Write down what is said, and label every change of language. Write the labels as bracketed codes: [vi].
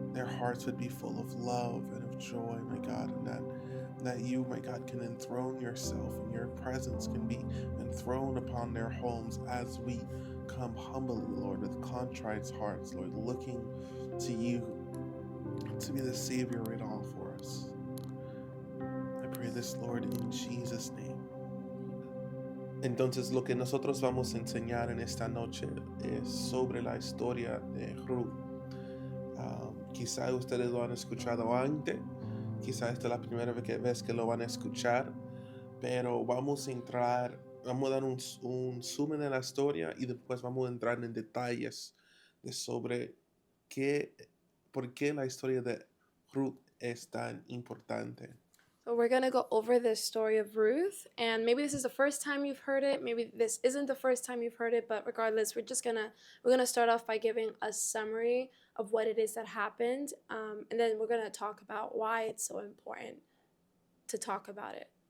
[en] Their hearts would be full of love and of joy, my God, and that you, my God, can enthrone yourself and your presence can be enthroned upon their homes as we come humbly, Lord, with contrite hearts, Lord, looking to you to be the Savior of it all for us. I pray this, Lord, in Jesus' name. [es] Entonces, lo que nosotros vamos a enseñar en esta noche es sobre la historia de Ruth. Quizá ustedes lo han escuchado antes, quizá esta es la primera vez que lo van a escuchar, pero vamos a dar un zoom en la historia y después vamos a entrar en detalles de sobre por qué la historia de Ruth es tan importante. [en] So we're going to go over this story of Ruth, and maybe this is the first time you've heard it, maybe this isn't the first time you've heard it, but regardless, we're going to start off by giving a summary of what it is that happened, and then we're going to talk about why it's so important to talk about it.